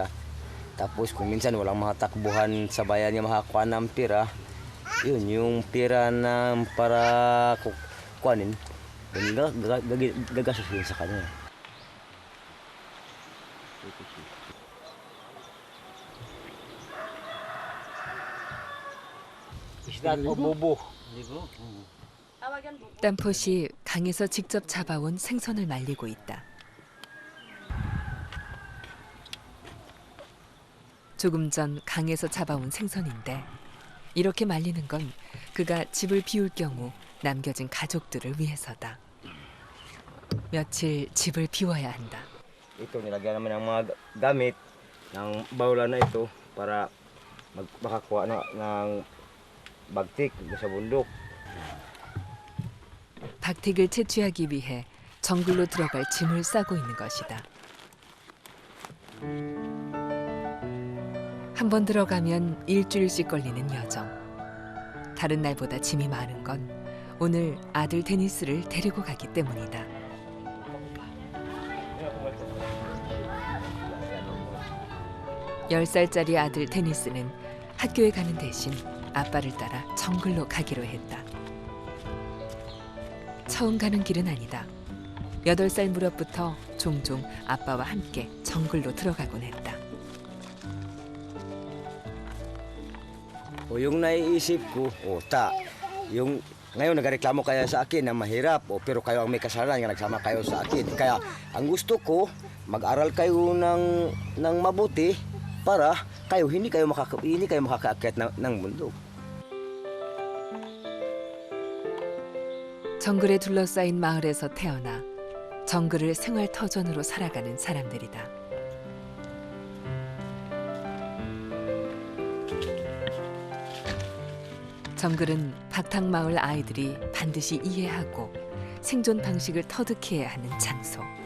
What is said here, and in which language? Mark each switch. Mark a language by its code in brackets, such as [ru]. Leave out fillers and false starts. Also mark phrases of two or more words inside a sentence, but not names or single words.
[tl] Tapos kung minsan walang mga takbuhan sa bayan niya makakuha ng pira, yun yung pira na para kukuhanin, gagastos yun sa kanya. Isda o bubo. [ko] 땀폿이 강에서 직접 잡아온 생선을 말리고 있다. 조금 전 강에서 잡아온 생선인데 이렇게 말리는 건 그가 집을 비울 경우 남겨진 가족들을 위해서다. 며칠 집을 비워야 한다. [tl] Ito nilagyan namin ng mga gamit ng bawlan na ito para makakuha ng bagtik sa bundok. [ko] 박틱을 채취하기 위해 정글로 들어갈 짐을 싸고 있는 것이다. 한 번 들어가면 일주일씩 걸리는 여정. 다른 날보다 짐이 많은 건 오늘 아들 데니스를 데리고 가기 때문이다. (10살짜리) 아들 데니스는 학교에 가는 대신 아빠를 따라 정글로 가기로 했다. 처음 가는 길은 아니다. 8살 무렵부터 종종 아빠와 함께 정글로 들어가곤 했다. [tl] Yung naiisip ko, yung ngayon nagreklamo kaya sa akin na mahirap, pero kayo ang may kasalanan nga nagsama kayo sa akin. Kaya ang gusto ko, mag-aral kayo ng mabuti para kayo hindi kayo makakaakyat ng mundo. [ko] 정글에 둘러싸인 마을에서 태어나 정글을 생활 터전으로 살아가는 사람들이다. 정글은 박탕마을 아이들이 반드시 이해하고 생존 방식을 터득해야 하는 장소.